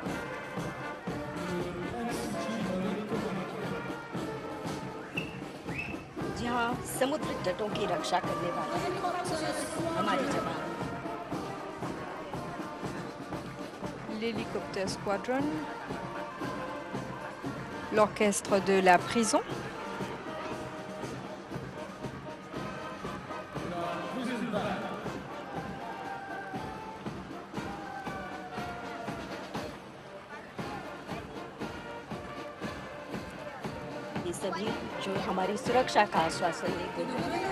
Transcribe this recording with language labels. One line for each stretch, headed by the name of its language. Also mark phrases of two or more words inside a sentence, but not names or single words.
Hindi: जहाँ समुद्र तटों की रक्षा करने वाले हमारे जवान।
French: L'hélicoptère Squadron. L'orchestre de la prison.
Hindi: सभी जो हमारी सुरक्षा का आश्वासन देते हैं।